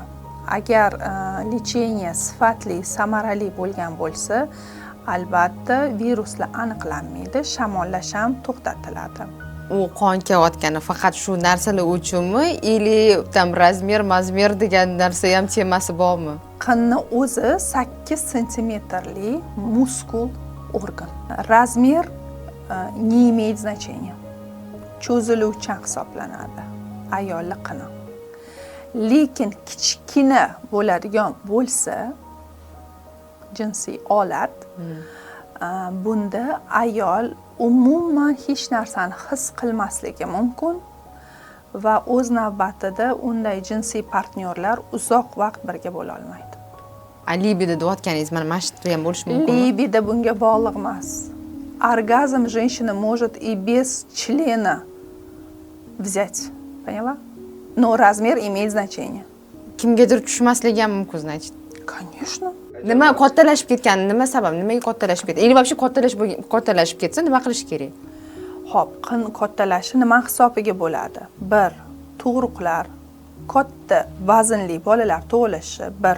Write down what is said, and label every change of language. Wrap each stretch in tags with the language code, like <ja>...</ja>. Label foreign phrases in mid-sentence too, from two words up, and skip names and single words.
<uz>Agar lecheniya sifatli, samarali bo'lgan bo'lsa, albatta viruslar aniqlanmaydi, shamollash ham to'xtatiladi. U qon kelayotgani faqat shu narsalar uchunmi,</uz> <ru>или там размер</ru> <uz>degan narsa ham temasi bormi? Qinni o'zi 8 santimetrli muskul organ.</uz> <ru>Razmer не имеет значения.</ru> <uz>Cho'ziluvchan hisoblanadi ayolning qini. Lekin kichkina bo'ladigan bo'lsa, jinsiy olat, bunda ayol umuman hech narsani his qilmasligi mumkin va o'z navbatida unday jinsiy partnyorlar uzoq vaqt birga bo'la olmaydi. Libido deyotganingiz mana shu ham bo'lishi mumkinmi? Libido bunga bog'liq emas.</uz> <ru>Оргазм женщина может и без члена взять. Поняла? Но размер имеет значение.</ru> <uz>Kimgadir tushmasligi ham mumkin, значит.</uz> <ru>Конечно.</ru> <uz>Nima kattalashib ketgani, nima sabab? Nimaga kattalashib ketdi?</uz> <ru>Или вообще</ru> <uz>kattalashib ketsa nima qilish kerak? Xo'p, qin kattalashi nima hisobiga bo'ladi? 1. Tug'ruqlar, katta vaznli bolalar tug'ilishi 1.</uz>